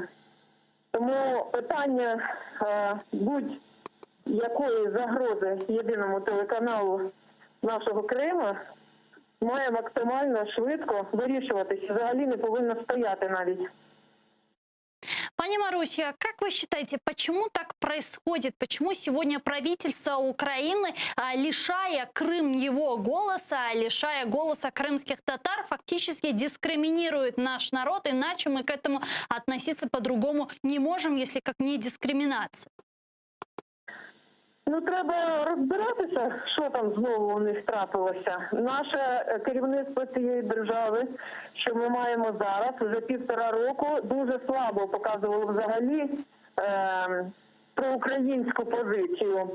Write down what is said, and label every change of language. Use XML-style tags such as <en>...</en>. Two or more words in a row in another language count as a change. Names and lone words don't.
<uk>Тому питання будь-якої загрози єдиному телеканалу нашого Криму має максимально швидко вирішуватися. Взагалі не повинно стояти навіть. Пани Маруся,</uk> <ru>как вы считаете, почему так происходит? Почему сегодня правительство Украины, лишая Крым его голоса, лишая голоса крымских татар, фактически дискриминирует наш народ? Иначе мы к этому относиться по-другому не можем, если как не дискриминация.</ru> <uk>Ну, треба розбиратися, що там знову у них трапилося. Наше керівництво цієї держави, що ми маємо зараз, вже 1,5 року, дуже слабо показувало взагалі проукраїнську позицію.</uk>